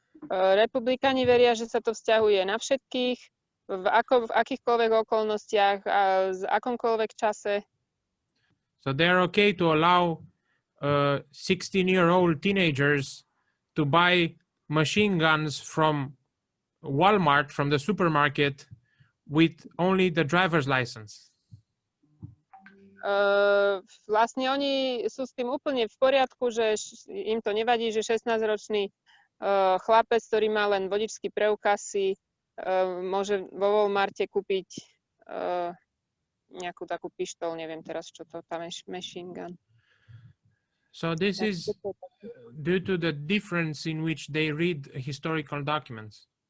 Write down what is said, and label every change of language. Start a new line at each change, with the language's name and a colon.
Slovak: republikáni veria, že sa to vzťahuje na všetkých, v akýchkoľvek okolnostiach a v akomkoľvek čase.
English: So they're okay to allow 16-year-old teenagers to buy machine guns from Walmart, from the supermarket, with only the driver's license.
Slovak: Vlastne oni sú s tým úplne v poriadku, že im to nevadí, že 16-ročný chlapec, ktorý má len vodičský preukaz, si môže vo Walmarte kúpiť nejakú takú pištol, neviem teraz, čo to tam je, machine gun.
English: So this is due to the difference in which they read historical documents.